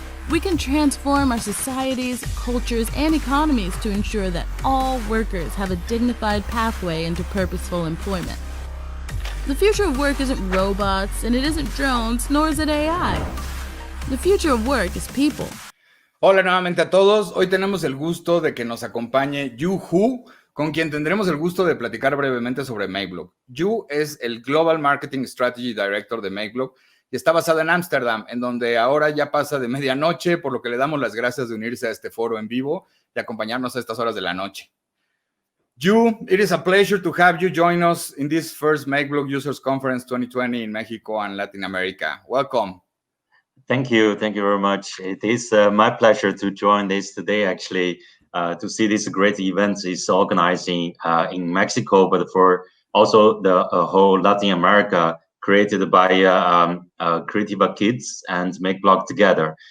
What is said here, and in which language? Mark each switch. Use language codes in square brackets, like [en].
[en] We can transform our societies, cultures, and economies to ensure that all workers have a dignified pathway into purposeful employment. The future of work isn't robots, and it isn't drones, nor is it AI. The future of work is people. [es] Hola nuevamente a todos. Hoy tenemos el gusto de que nos acompañe Yu Hu, con quien tendremos el gusto de platicar brevemente sobre Makeblock. Yu es el Global Marketing Strategy Director de Makeblock y está basado en Ámsterdam, en donde ahora ya pasa de medianoche, por lo que le damos las gracias de unirse a este foro en vivo y acompañarnos a estas horas de la noche. [en] Yu, it is a pleasure to have you join us in this first Makeblock Users Conference 2020 in Mexico and Latin America. Welcome. Thank you very much. It is my pleasure to join this today, actually, to see this great event is organizing in Mexico, but for also the whole Latin America, created by CreativaKids and Makeblock together.